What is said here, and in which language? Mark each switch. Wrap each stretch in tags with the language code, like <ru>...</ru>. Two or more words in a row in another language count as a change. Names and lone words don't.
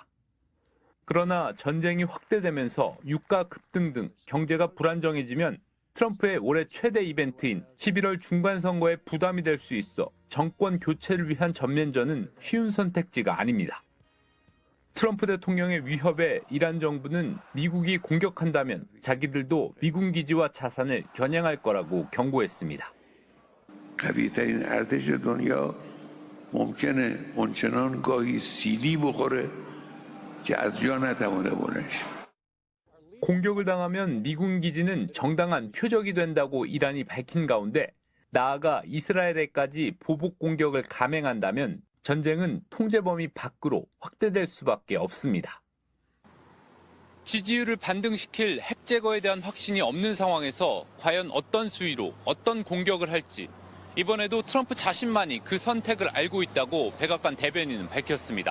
<ko>그러나 전쟁이 확대되면서 유가 급등 등 경제가 불안정해지면 트럼프의 올해 최대 이벤트인 11월 중간선거에 부담이 될 수 있어 정권 교체를 위한 전면전은 쉬운 선택지가 아닙니다. 트럼프 대통령의 위협에 이란 정부는 미국이 공격한다면 자기들도 미군 기지와 자산을 겨냥할 거라고 경고했습니다.</ko> <fa>قوی‌ترین ارتش دنیا ممکنه اونچنان گاهی سیلی بخوره که از جا نتوانه بلند شه.</fa> <ko>공격을 당하면 미군 기지는 정당한 표적이 된다고 이란이 밝힌 가운데 나아가 이스라엘에까지 보복 공격을 감행한다면 전쟁은 통제 범위 밖으로 확대될 수밖에 없습니다. 지지율을 반등시킬 핵 제거에 대한 확신이 없는 상황에서 과연 어떤 수위로 어떤 공격을 할지 이번에도 트럼프 자신만이 그 선택을 알고 있다고 백악관 대변인은 밝혔습니다.</ko>